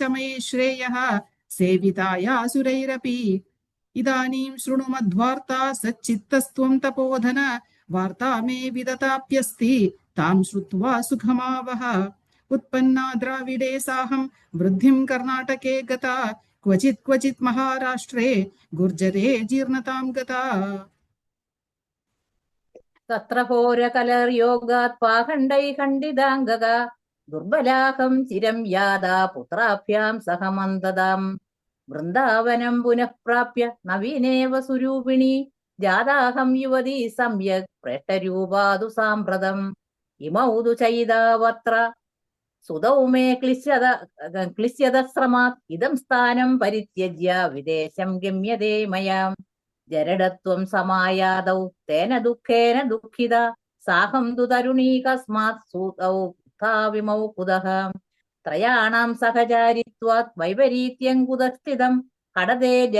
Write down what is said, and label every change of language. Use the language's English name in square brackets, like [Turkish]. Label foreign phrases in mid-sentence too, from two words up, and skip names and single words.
[Sanskrit] मये श्रेयः सेविताया सुरैरपि इदानीं शृणु मद्वार्ता सच्चित्तस्त्वं तपोधन वार्ता मे विदताप्यस्ति तां श्रुत्वा सुखमावह उत्पन्ना द्राविडे साहं वृद्धिं कर्णाटके गता क्वचित् क्वचित् महाराष्ट्रे गुर्जरे जीर्णतां गता തത്ര ഘോരകലർയോഗാത് പാഖണ്ഡൈ ഖണ്ഡിതാംഗക ദുർബലാഹം ചിരം യാതാ പുത്രാഭ്യാം സഹമന്തതാം വൃന്ദാവനം പുനഃപ്രാപ്യ നവീനേവ സുരൂപിണി ജാതാഹം യുവതി സമ്യക് പ്രേഷ്ടരൂപാതു സാമ്പ്രതം ഇമൗ തു ചൈതാവത്ര സുതൗ മേ ക്ലിശ്യതശ്രമാത് ഇദം സ്ഥാനം പരിത്യജ്യ വിദേശം ഗമ്യതേ മയാ ജരടത്വം സമായാതൗ തേന ദുഃഖേന ദുഃഖിത സാഹം തു തരുണീ കസ്മാത് സൂതൗ വിമൗ കുതഃ ത്രയാണാം സഹചാരിത്വാത് വൈപരീത്യം കുതസ്ഥിതം കടതേ